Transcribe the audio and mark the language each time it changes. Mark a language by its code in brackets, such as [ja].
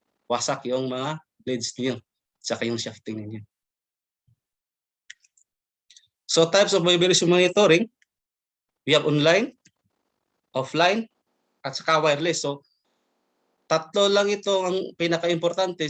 [tl] Wasak yung mga blades niyo, saka yung shafting niyo. [en] So types of vibration monitoring, we have online, offline, [tl] at saka [en] wireless. [tl] So tatlo lang ito ang pinaka-importante.